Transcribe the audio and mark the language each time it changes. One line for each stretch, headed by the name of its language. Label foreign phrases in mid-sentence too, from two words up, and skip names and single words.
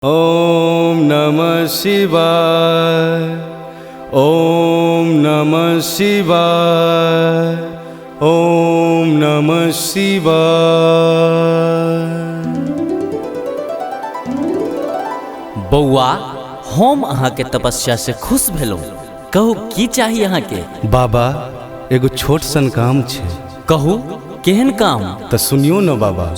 Sanskrit: ओम नमः शिवाय। ओम नमः शिवाय। ओम नमः शिवाय।
Maithili: बौआ हम अहाँ के तपस्या से खुश भेलौं। कहू की चाहिए अहाँ के? बाबा एगो छोट सन काम छे। कहू केहन काम? तो सुनियो न बाबा।